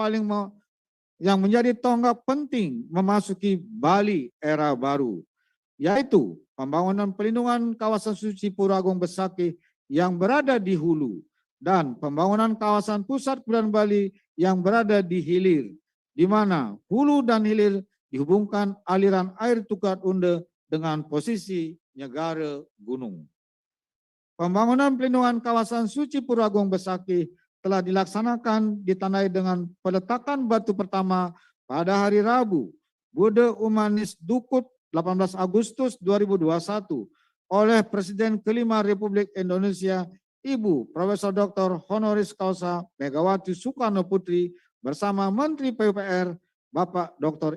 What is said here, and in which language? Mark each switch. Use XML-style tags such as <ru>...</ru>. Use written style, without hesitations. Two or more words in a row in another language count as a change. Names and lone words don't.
<id>penting memasuki Bali era baru, yaitu pembangunan pelindungan kawasan suci Pura Agung Besakih yang berada di hulu dan pembangunan kawasan pusat kebudayaan Bali yang berada di hilir, di mana hulu dan hilir dihubungkan aliran air Tukat Unde dengan posisi Nyegara Gunung. Pembangunan pelindungan kawasan suci Pura Agung Besakih telah dilaksanakan ditandai dengan peletakan batu pertama pada hari Rabu, Bude Umanis Dukut 18 Agustus 2021 oleh Presiden kelima Republik Indonesia, Ibu Profesor Dr.</id> <la>Honoris Causa</la> <id>Megawati Soekarno Putri bersama Menteri PUPR Bapak Dr.</id>